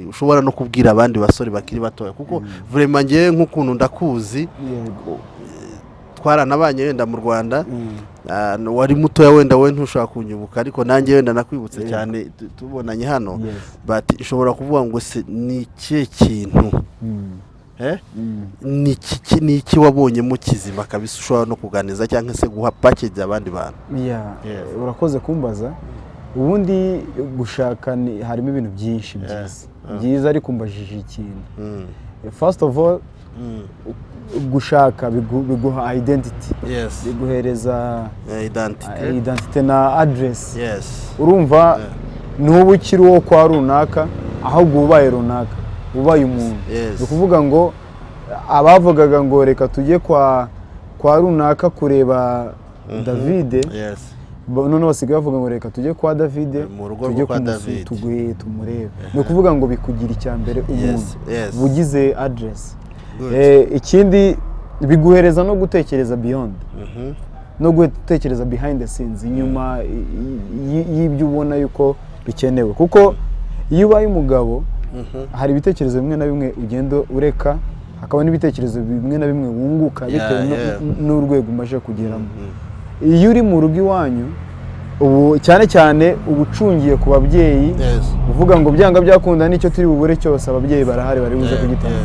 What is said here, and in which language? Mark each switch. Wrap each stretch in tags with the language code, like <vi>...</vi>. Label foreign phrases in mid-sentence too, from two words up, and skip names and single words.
<rw>ushobora no kubwira abandi basore bakiri batoya kuko vraiment ngiye nk'ukuntu ndakuzi twaranabanye wenda mu Rwanda wari mutoya wenda we ntushaka kunyibuka ariko nanjye wenda nakwibutse cyane tubonanye hano but ishobora kuvuga ngo se ni ikihe kintu ni iki wabonyemo kizima kabisa ushobora no kuganiza cyangwa se guha package abandi bantu? Urakoze kumbaza. Ubundi gushaka harimo ibintu byinshi byiza ariko mbajije ikintu.</rw> <en>First of all,</en> <rw>gushaka biguha identity, biguhereza identity na address. Urumva n'ubu ukiri uwo kwa runaka ahubwo ubaye runaka, ubaye umuntu. Ni ukuvuga ngo abavugaga ngo reka tujye kwa runaka kureba David, none basigaye bavuga ngo reka tujye kwa David, tujye tuguye tumurebe. Ni ukuvuga ngo bikugira icyambere umuntu bugize address. Ikindi biguhereza no gutekereza beyond, no gutekereza</rw> <en>behind the scenes,</en> <rw>inyuma y'ibyo ubona yuko bikenewe. Kuko iyo ubaye umugabo hari ibitekerezo bimwe na bimwe ugenda ureka, hakaba n'ibitekerezo bimwe na bimwe wunguka bitewe n'urwego umaze kugeramo. Iyo uri mu rugo iwanyu ubu cyane cyane ubucungiye ku babyeyi, uvuga ngo byanga byakunda n'icyo turi bubure cyose ababyeyi barahari bari buze kugitanga.</rw>